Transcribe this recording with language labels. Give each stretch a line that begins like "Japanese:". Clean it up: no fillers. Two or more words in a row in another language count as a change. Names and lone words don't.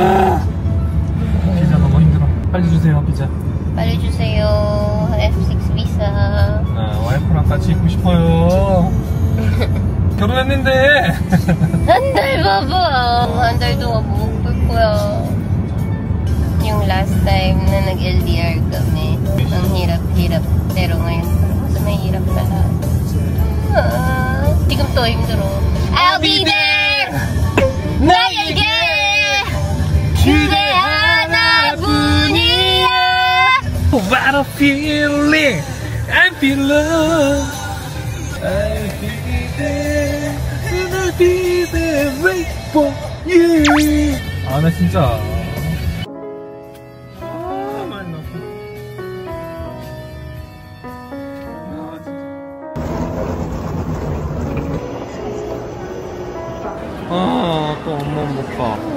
Korean: 피자 너무 힘들어. 빨리 주세요, 피자. 빨리 주세요. F6 비자. 와이프랑 같이 있고 싶어요. 결혼했는데. 한 달 봐봐. 한 달 동안 못 볼 거야.
Filipino: Yung
English: last time
Filipino: na nag-LDR kami, ang hirap-hirap. Pero ngayon, mas mahirap pala.
Korean: 지금 또 힘들어.
English: I'll be there!
Korean: 나에게 그대 하나뿐이야.
English: What a feeling! I feel love. I'll be there. And I'll be there wait for you.
Korean: 아, 나 진짜. 많이 넣었어. 또 엄마 못 봐.